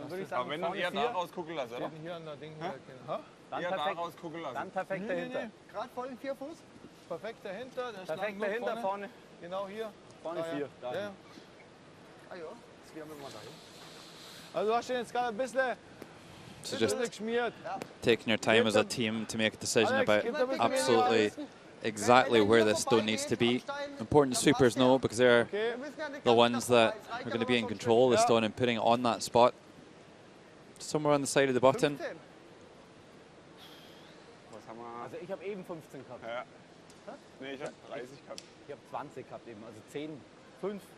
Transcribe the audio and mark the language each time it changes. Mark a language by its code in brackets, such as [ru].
[de] Aber wenn du eher da rausgucken lässt, oder? Hier an der Ding. Eher da rausgucken lassen. Dann perfekt dahinter. Gerade vor den 4 Fuß. Perfekt dahinter. Perfekt dahinter, vorne. Genau hier. Vorne 4. Ja. Ah ja, das werden wir mal dahin. Also du hast den jetzt gerade ein bisschen [en] So just [de] geschmiert. [en] taking your time as a team to make a decision about absolutely exactly where this stone needs to be. Important sweepers know, because they're the ones that are going to be in control of the stone and putting it on that spot. Somewhere on the side of the button. [de] Also ich habe eben 15 gehabt. Ja. Nee, ich habe 30 gehabt. Ich habe 20 gehabt eben, also 10, 5,